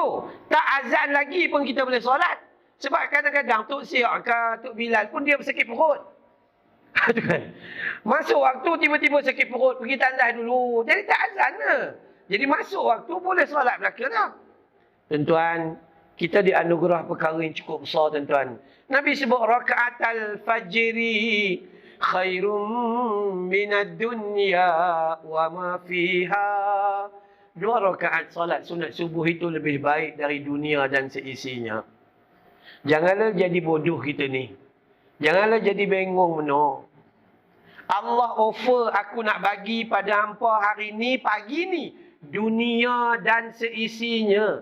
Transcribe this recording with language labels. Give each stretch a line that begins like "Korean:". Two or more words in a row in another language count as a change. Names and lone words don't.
Malay: Tak azan lagi pun kita boleh solat. Sebab kadang-kadang Tok Siak ke Tok Bilal pun dia sakit perut. Kan? Masuk waktu tiba-tiba sakit perut, pergi tandas dulu. Jadi tak azan lah. Jadi masuk waktu boleh solat belakang dah. Tuan-tuan, kita dianugerah perkara yang cukup besar, tuan-tuan. Nabi sebut
Arabic: ركعتا الفجر خير من الدنيا وما فيها.
Malay: 2 rakaat solat sunat subuh itu lebih baik dari dunia dan seisinya. Janganlah jadi bodoh kita ni. Janganlah jadi bengong meno. Allah offer, aku nak bagi pada hampa hari ni, pagi ni, dunia dan seisinya.